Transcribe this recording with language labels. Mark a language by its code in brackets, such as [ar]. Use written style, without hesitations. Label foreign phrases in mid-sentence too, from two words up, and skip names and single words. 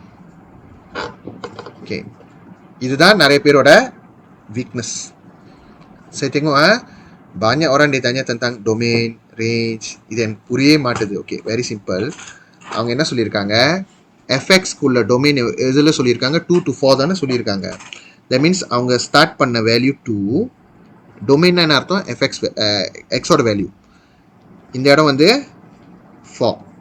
[ta] ஓகே, இதுதான் நிறைய பேரோட வீக்னஸ். [ms] Saya tengok banyak orang dia tanya tentang [en] domain, range, [ta] இது எனக்கு புரியவே மாட்டுது. ஓகே, [en] very simple. [ta] அவங்க என்ன சொல்லியிருக்காங்க? எஃப்எக்ஸ்க்குள்ள டொமைன் எதில் சொல்லியிருக்காங்க? 2 to 4 தானே சொல்லியிருக்காங்க. [en] that means [ta] அவங்க ஸ்டார்ட் பண்ண வேல்யூ 2. டொமைன் என்ன அர்த்தம்? எஃப்எக்ஸ் எக்ஸோட வேல்யூ. இந்த இடம் வந்து 4.